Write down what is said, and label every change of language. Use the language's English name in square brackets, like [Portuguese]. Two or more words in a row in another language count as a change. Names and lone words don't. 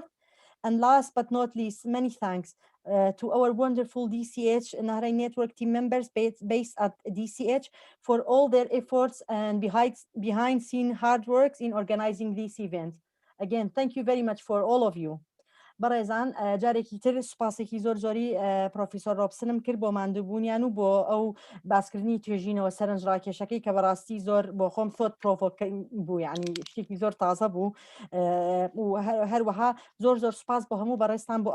[English] And last but not least, many thanks to our wonderful DCH Nahrein Network team members based at DCH for all their efforts and behind scene hard works in organizing this event. Again, thank you very much for all of you. [Central Kurdish] بەڕێزان جارێکی تر سوپاسێکی زۆر زۆری پرۆفیسۆر ڕۆبسنم کرد بۆ ماندووبوونیان و بۆ ئەو باسکردنی توێژینەوە سەرنج ڕاکێشەکەی کە بەڕاستی زۆر بۆ خۆم [English] thought provoking [Central Kurdish] بوو، یعنی شتێکی زۆر تازە بوو و هەروەها زۆر زۆر سوپاس بۆ هەموو بەڕێستان بۆ